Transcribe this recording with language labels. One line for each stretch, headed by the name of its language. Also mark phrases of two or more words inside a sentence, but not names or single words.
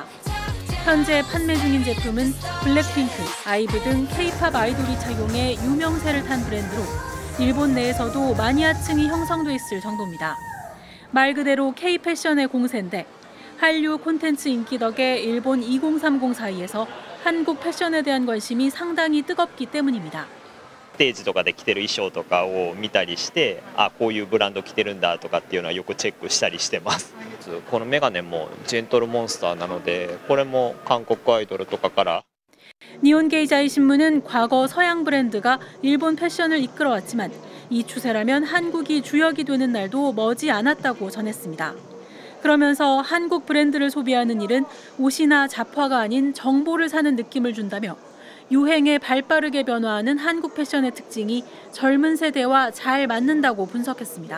Korean: 현재 판매 중인 제품은 블랙핑크, 아이브 등 K-팝 아이돌이 착용해 유명세를 탄 브랜드로 일본 내에서도 마니아층이 형성돼 있을 정도입니다. 말 그대로 K-패션의 공세인데 한류 콘텐츠 인기 덕에 일본 2030 사이에서 한국 패션에 대한 관심이 상당히 뜨겁기 때문입니다.
Japanese: ステージとかで着てる衣装とかを見たりして、あ、こういうブランド着てるんだとかっていうのはよくチェックしたりしてます。このメガネもジェントルモンスターなので、これも韓国アイドルとかから。
Korean: 니혼게이자이 신문은 과거 서양 브랜드가 일본 패션을 이끌어왔지만 이 추세라면 한국이 주역이 되는 날도 머지 않았다고 전했습니다. 그러면서 한국 브랜드를 소비하는 일은 옷이나 잡화가 아닌 정보를 사는 느낌을 준다며 유행에 발빠르게 변화하는 한국 패션의 특징이 젊은 세대와 잘 맞는다고 분석했습니다.